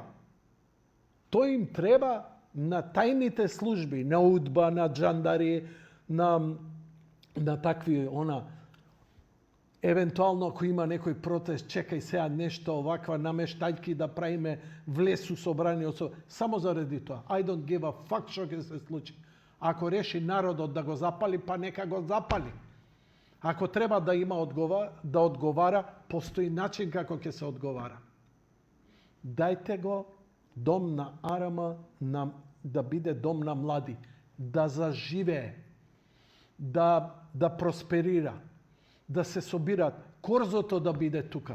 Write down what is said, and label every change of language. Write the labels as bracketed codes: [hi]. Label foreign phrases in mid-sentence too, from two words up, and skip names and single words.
[mk] Тој им треба на тајните служби, на УДБА, на джандари, на такви, евентуално ако има некој протест, чекај сега нешто оваква намештајки да правиме влез у собранието, само заради тоа. [en] I don't give a fuck [mk] што ќе се случи. Ако реши народот да го запали, па нека го запали. Ако треба да има да одговара, постои начин како ќе се одговара. Дајте го дом на Арама да биде дом на млади, да заживее, да просперира, да се собираат, корзото да биде тука.